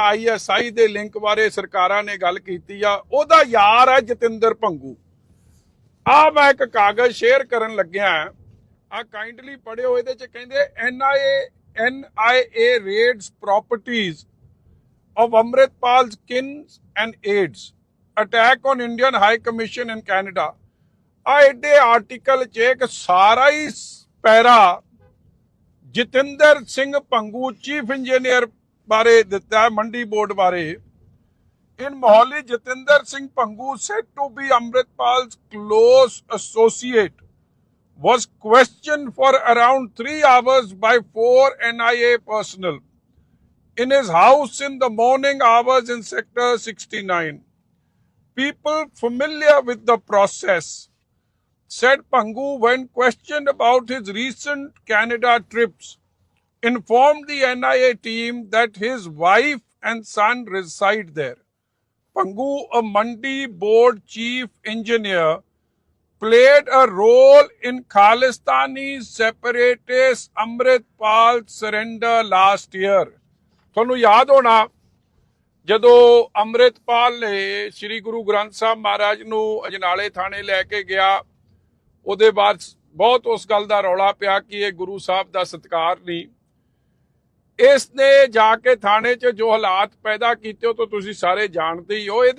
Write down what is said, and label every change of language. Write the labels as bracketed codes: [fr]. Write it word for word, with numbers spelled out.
[pa] ISI ਦੇ link ਬਾਰੇ ਸਰਕਾਰਾਂ ਨੇ ਗੱਲ ਕੀਤੀ ਆ। ਉਹਦਾ ਯਾਰ ਹੈ ਜਤਿੰਦਰ ਭੰਗੂ। ਆ ਮੈਂ ਇੱਕ ਕਾਗਜ਼ ਸ਼ੇਅਰ ਕਰਨ ਲੱਗਿਆ, ਆ ਕਾਈਂਡਲੀ ਪੜਿਓ। ਇਹਦੇ ਚ ਕਹਿੰਦੇ [en] NIA NIA raids properties of Amritpal's kin and aides. Attack on Indian High Commission in Canada. [pa] ਆ ਐਡੇ ਆਰਟੀਕਲ 'ਚ ਇੱਕ ਸਾਰਾ ਹੀ ਸ- ਪੈਰਾ ਜਤਿੰਦਰ ਸਿੰਘ ਭੰਗੂ ਚੀਫ ਇੰਜੀਨੀਅਰ ਬਾਰੇ ਦਿੱਤਾ ਹੈ, ਮੰਡੀ ਬੋਰਡ ਬਾਰੇ। [en] In Mohali, Jatinder Singh Pangu, said to be Amritpal's close associate, was questioned for around three hours by four N I A personnel in his house in the morning hours in Sector sixty-nine. People familiar with the process said Pangu, when questioned about his recent Canada trips, informed the N I A team that his wife and son reside there. Pangu, a Mandi board chief engineer, played a role in Khalistani separatist Amritpal surrender last year. [pa] ਤੁਹਾਨੂੰ ਯਾਦ ਹੋਣਾ ਜਦੋਂ ਅੰਮ੍ਰਿਤਪਾਲ ਨੇ ਸ੍ਰੀ ਗੁਰੂ ਗ੍ਰੰਥ ਸਾਹਿਬ ਮਹਾਰਾਜ ਨੂੰ ਅਜਨਾਲੇ ਥਾਣੇ ਲੈ ਕੇ ਗਿਆ, ਉਹਦੇ ਬਾਅਦ ਬਹੁਤ ਉਸ ਗੱਲ ਦਾ ਰੌਲਾ ਪਿਆ ਕਿ ਇਹ ਗੁਰੂ ਸਾਹਿਬ ਦਾ ਸਤਿਕਾਰ ਨਹੀਂ। ਇਸ ਨੇ ਜਾ ਕੇ ਥਾਣੇ 'ਚ ਜੋ ਹਾਲਾਤ ਪੈਦਾ ਕੀਤੇ ਉਹ ਤਾਂ ਤੁਸੀਂ ਸਾਰੇ ਜਾਣਦੇ ਹੀ ਹੋ।